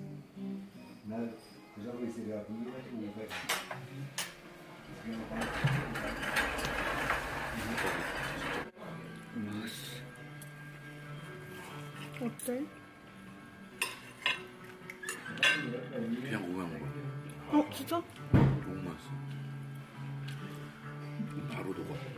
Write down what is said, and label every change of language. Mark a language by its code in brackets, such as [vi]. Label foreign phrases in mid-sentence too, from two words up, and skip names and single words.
[de] Ne? Das ist auch ein bisschen reagieren drauf. [ko] 어때? 그냥 오면 먹어. 진짜? 너무 맛있어. 바로 녹아.